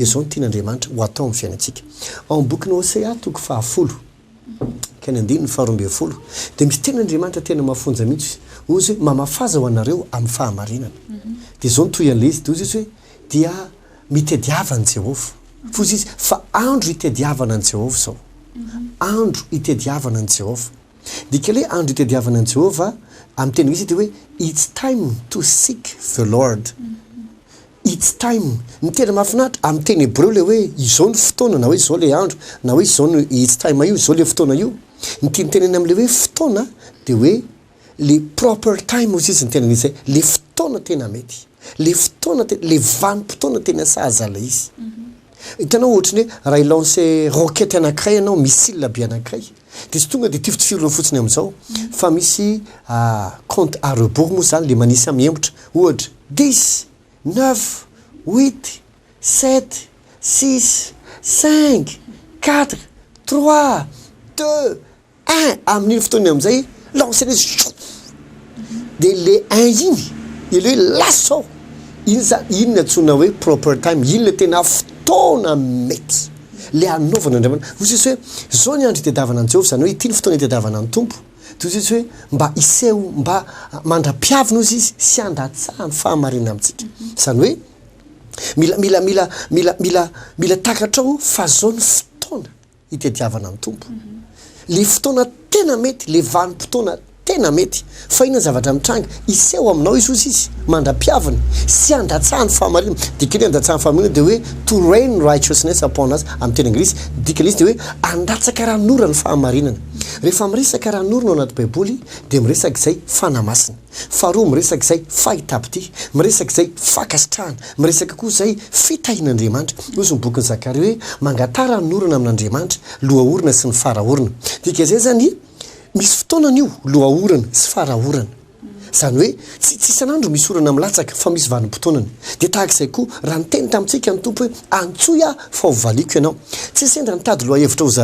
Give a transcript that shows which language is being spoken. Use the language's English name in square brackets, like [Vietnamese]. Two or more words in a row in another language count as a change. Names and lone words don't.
[Malagasy] zao ny tian'andriamanitra ho atao amin'ny fiainantsika ao boky ny Hosea toko 10 kany andiny ny 12 de misy tenin'andriamanitra tena mahafonja mihitsy ozy hoe mamafaza ho anareo amin'ny fahamarinana de zao ny toy an'le izy de ozy izy hoe dia mitediavana Jehovah fozy izy fa andro itediavana an Jehovah zao andro itediavana an Jehovah dikale andro itediavana an Jehovah amin'ny teny izy de hoe [English] it's time to seek the Lord it's time [Malagasy] ny tena mahafinaritra amin'ny teny hébreu le hoe izao ny fotoana na hoe izao le andro na hoe izao ny [English] it's time [Malagasy] io izao le fotoana io ny tianyteneny amin'le hoe fotoana de hoe le [English] proper time [Malagasy] ozy izy ny tena nisy le fotoana tena mety le fotoana le vanim-potoana tena sahazala izy hitanao ohatrany hoe raha ilance roquette anankiray ianao missile be anankiray de tsy tonga de tiftifirona fotsiny amin'izao fa misy [French] compte à rebours [Malagasy] moa zany le manisy amiembotra ohatra 10 9 8 7 6 5 4 3 2 1 amin'iny fotoany amin'izay lance izy de le 1 iny ile hoe lasao iny ny antsona hoe [English] proper time [Malagasy] iny le tena fotoana mety le anaovana andriamanitra ozy izy hoe zao ny andro itediavana an Jehovah zany hoe ity ny fotoana itediavana ny tompo de ozy izy hoe mba iseho mba mandra-piavina ozy izy sy andatsahany fahamarina amintsika zany hoe mila takatrao fa zao ny fotoana itediavana ny tompo le fotoana tena mety le vanim-potoana tena mety fa ina zavatra mitranga iseho aminao izy ozy izy mandra-piavina sy andatsahany fahamarina dikany andatsahany fahamarina de hoe [English] to reign righteousness upon us [Malagasy] amin'ny teny anglisy dikany izy de hoe andatsaka ranora ny fahamarinana rehefa miresaka ranora ao anaty baiboly de miresaka izay fanamasina faharoa miresaka izay fahitapity miresaka izay fakasitrahana miresaka koa izay fitahin'andriamanitra ozy ny bokin'ny Zakaria hoe mangatara norana amin'andriamanitra lohaorina sy ny faraorina dika zay zany misy fotoanan'io lohaorana sy faraorana zany hoe tsy isan'andro misy orana milatsaka fa misy vanim-potoanany de tahak'izay koa raha niteny tamintsika ny tompo hoe antsoia fa hovaliko ianao tsy sendra nitady loha hevitra ho